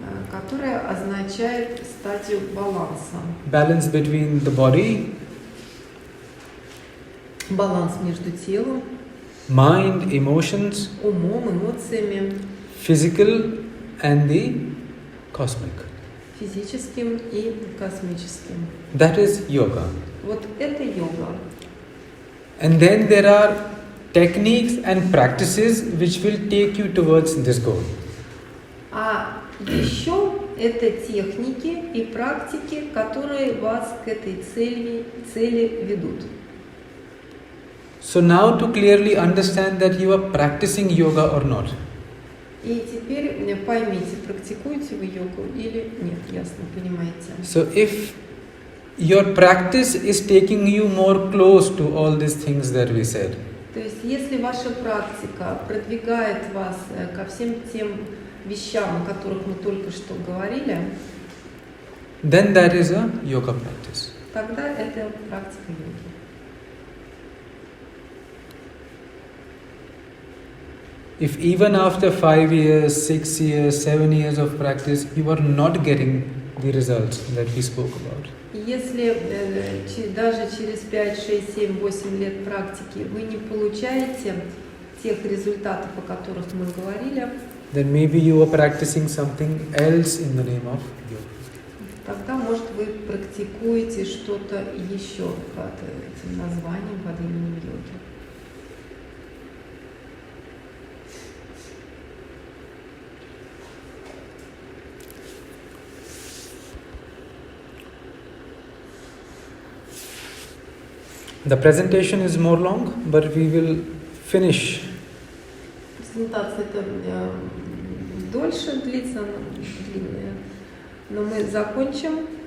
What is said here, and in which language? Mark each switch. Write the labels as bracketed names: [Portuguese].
[Russian] которая означает стадию баланса. [English] Balance between the body, [Russian] Баланс между телом, [English] mind, emotions, [Russian] умом, эмоциями, [English] physical and the cosmic. [Russian] физическим и космическим. [English] That is yoga. [Russian] Вот это йога. [English] And then there are techniques and practices which will take you towards this goal. [Russian] А еще это техники и практики, которые вас к этой цели ведут. [English] So now to clearly understand that you are practicing yoga or not. [Russian] И теперь поймите, практикуете вы йогу или нет, ясно, понимаете. [English] So if your practice is taking you more close to all these things that we said, [Russian] То есть, если ваша практика продвигает вас ко всем тем вещам, о которых мы только что говорили, [English] then that is a yoga practice. [Russian] тогда это практика йоги. [English] If even after 5 years, 6 years, 7 years of practice, you are not getting the results that we spoke about, [Russian] Если даже через 5, 6, 7, 8 лет практики вы не получаете тех результатов, о которых мы говорили, [English] then maybe you are practicing something else in the name of yoga. [Russian] тогда, может, вы практикуете что-то еще под этим названием, под именем йоги. [English] The presentation is more long, but we will finish. [Russian] Презентация это дольше длится, она длинная, но мы закончим